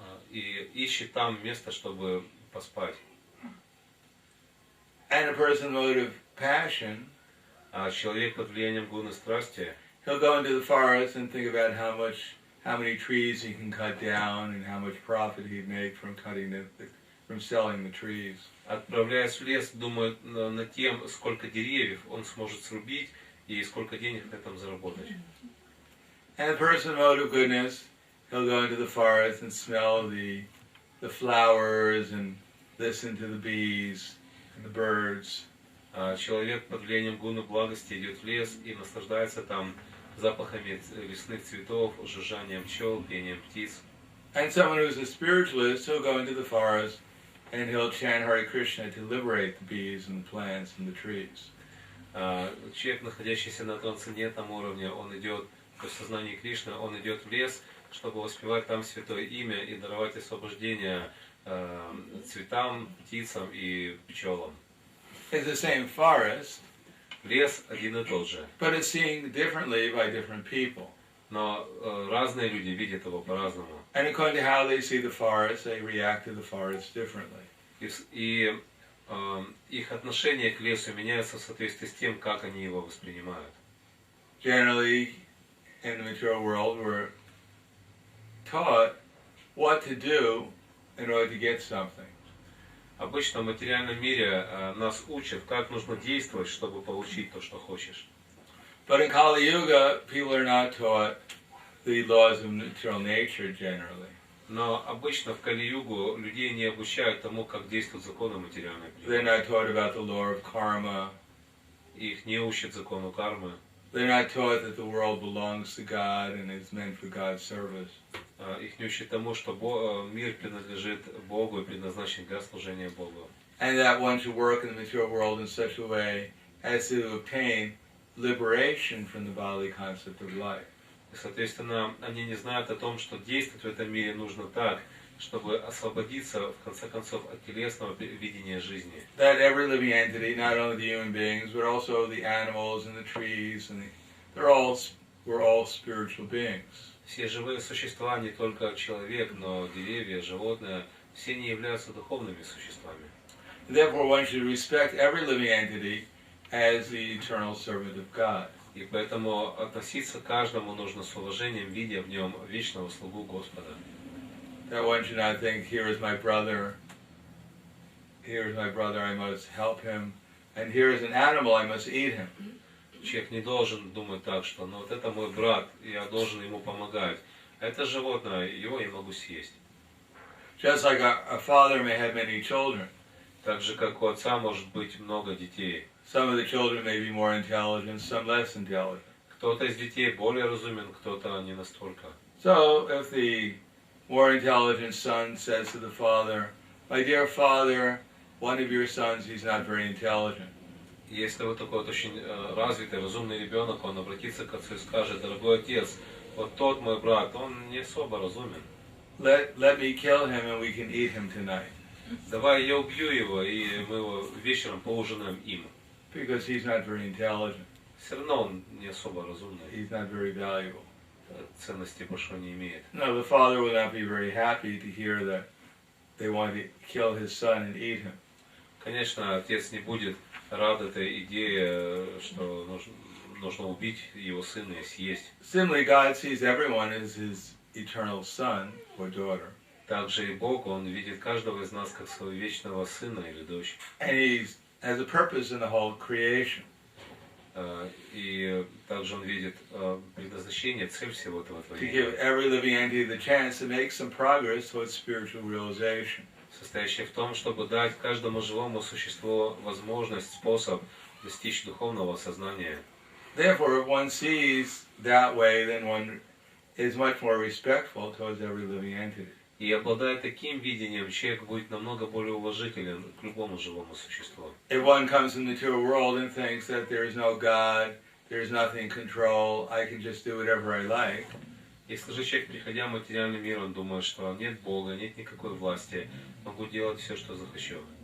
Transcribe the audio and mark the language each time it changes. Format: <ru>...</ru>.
<ru>И ищет там место, чтобы поспать.</ru> <en>And a person in the mode of passion,</en> <ru>А человек под влиянием гуна страсти,</ru> <en>he'll go into the forest and think about how many trees he can cut down and how much profit he'd make from from selling the trees.</en> <ru>отправляясь в лес, думает над тем, сколько деревьев он сможет срубить и сколько денег на этом заработать.</ru> <en>And a person in the mode of goodness, he'll go into the forest and smell the flowers and listen to the bees and the birds.</en> <ru>А человек под влиянием гуна благости идет в лес и наслаждается там запахами лесных цветов, жужжанием пчел, пением птиц.</ru> <en>And someone who's a spiritualist, he'll go into the forest and he'll chant Hare Krishna to liberate the bees and the plants and the trees.</en> <ru>Человек, находящийся на трансцендентном уровне, он идет в сознании Кришны, он идет в лес, чтобы воспевать там святое имя и даровать освобождение цветам, птицам и пчелам.</ru> <en>It's the same forest,</en> <ru>Лес один и тот же,</ru> <en>but it's seen differently by different people.</en> <ru>но разные люди видят его по-разному.</ru> <en>And according to how they see the forest, they react to the forest differently.</en> <ru>И их отношение к лесу меняется в соответствии с тем, как они его воспринимают.</ru> <en>Generally, in the material world, we're taught what to do in order to get something.</en> <ru>Обычно в материальном мире нас учат, как нужно действовать, чтобы получить то, что хочешь.</ru> <en>But in Kali Yuga, people are not taught the laws of natural nature generally.</en> <ru>Но обычно в Кали-югу людей не обучают тому, как действуют законы материальной</ru> <en>They're</en> <ru>природы.</ru> <en>not taught about the law of karma.</en> <ru>Их не учат закону кармы.</ru> <en>They're not taught that the world belongs to God and is meant for God's service.</en> <ru>Их не учат тому, что мир принадлежит Богу и предназначен для служения Богу.</ru> <en>And that one should work in the material world in such a way as to obtain liberation from the bodily concept of life.</en> <ru>И, соответственно, они не знают о том, что действовать в этом мире нужно так, чтобы освободиться, в конце концов, от телесного видения жизни.</ru> <en>That every living entity, not only the human beings, but also the animals and the trees, and we're all spiritual beings.</en> <ru>Все живые существа, не только человек, но деревья, животные, все они являются духовными существами.</ru> <en>Therefore, one should respect every living entity as the eternal servant of God.</en> <ru>И поэтому относиться к каждому нужно с уважением, видя в нем вечного слугу Господа.</ru> <en>That one should not think, here is my brother, I must help him, and here is an animal, I must eat him.</en> <ru>Человек не должен думать так, что ну вот это мой брат, я должен ему помогать. А это животное, его я могу съесть.</ru> <en>Just like a father may have many children.</en> <ru>Так же, как у отца может быть много детей.</ru> <en>Some of the children may be more intelligent, some less intelligent.</en> <ru>Кто-то из детей более разумен, кто-то не настолько.</ru> <en>So, if the more intelligent son says to the father, my dear father, one of your sons, he's not very intelligent.</en> <ru>Если вот такой вот очень развитый, разумный ребенок, он обратится к отцу и скажет, дорогой отец, вот тот мой брат, он не особо разумен.</ru> <en>Let me kill him and we can eat him tonight.</en> <ru>Давай я убью его, и мы его вечером поужинаем им.</ru> <en>Because he's not very intelligent.</en> <ru>Все равно он не особо разумный.</ru> <en>He's not very valuable.</en> <ru>Ценности большой не имеет.</ru> <en>No, the father would not be very happy to hear that they want to kill his son and eat him.</en> <ru>Конечно, отец не будет рад этой идее, что нужно убить его сына и съесть.</ru> <en>Similarly, God sees everyone as his eternal son or daughter.</en> <ru>Также и Бог, Он видит каждого из нас как своего вечного сына или дочь.</ru> <en>And he has a purpose in the whole creation.</en> <ru>И также Он видит предназначение, цель всего этого</ru> <en>To</en> <ru>творения.</ru> <en>give every living entity the chance to make some progress towards spiritual realization.</en> <ru>Состоящее в том, чтобы дать каждому живому существу возможность, способ достичь духовного сознания.</ru> <en>Therefore, if one sees that way, then one is much more respectful towards every living entity.</en> <ru>И обладая таким видением, человек будет намного более уважителен к любому живому существу.</ru> <en>If one comes in the material world and thinks that there is no God, there is nothing in control, I can just do whatever I like,</en> <ru>Если же человек, приходя в материальный мир, он думает, что нет Бога, нет никакой власти, могу делать все, что захочу,</ru>